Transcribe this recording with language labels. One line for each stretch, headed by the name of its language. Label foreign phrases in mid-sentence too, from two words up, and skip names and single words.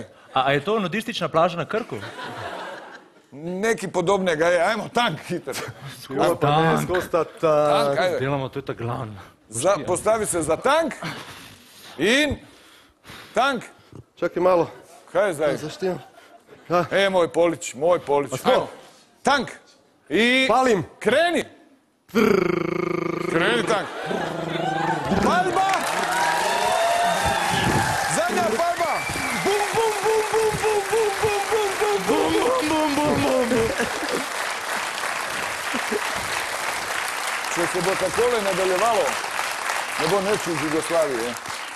Slovenian: A je to nudistična plaža na Krku? Neki podobnega je, ajmo, tank, hiter. Tank.
Serbian: Tank, ajde.
Slovenian: Delamo, to je ta glavna. Postavi se za tank in tank. Čakaj malo. Kaj je zdaj? Zaštijem.
Serbian: Moj Polić, ajmo. Tank. I... Palim. Kreni. Kreni tank. Palba. Zadnja palba. Bum, bum, bum, bum, bum, bum, bum, bum, bum, bum, bum, bum, bum.
Slovenian: Če se bo takole nadaljevalo, ne bo neč iz Jugoslavije.